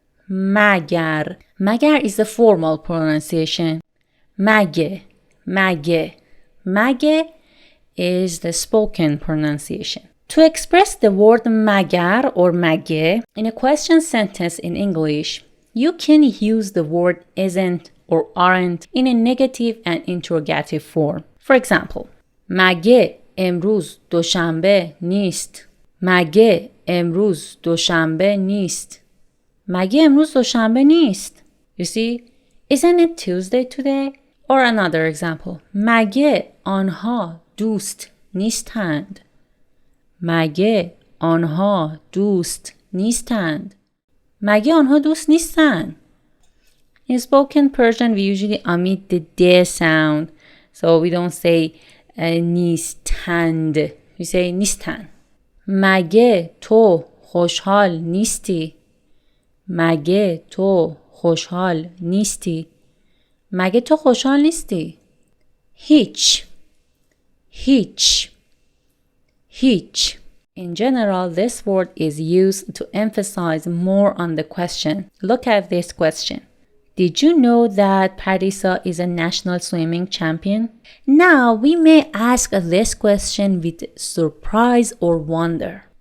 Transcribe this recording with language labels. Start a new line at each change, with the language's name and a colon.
English: Magar. Magar is the formal pronunciation. Mage. Mage. Mage is the spoken pronunciation. To express the word magar or mage in a question sentence in English, you can use the word isn't or aren't in a negative and interrogative form.
Persian: For example, مگه امروز دوشنبه نیست. مگه امروز دوشنبه نیست. مگه امروز دوشنبه نیست.
English: You see, isn't it Tuesday today?
Persian: Or another example, مگه آنها دوست نیستند. مگه آنها دوست نیستند. مگه آنها دوست نیستند.
English: In spoken Persian, we usually omit the d sound. So we don't say نیستند.
Persian: We say نیستند. مگه تو خوشحال نیستی. مگه تو خوشحال نیستی؟ مگه تو خوشحال نیستی؟ هیچ هیچ.
English: In general, this word is used to emphasize more on the question. Look at this question. Did you know that Parisa is a national swimming champion? Now, we may ask this question with surprise or wonder.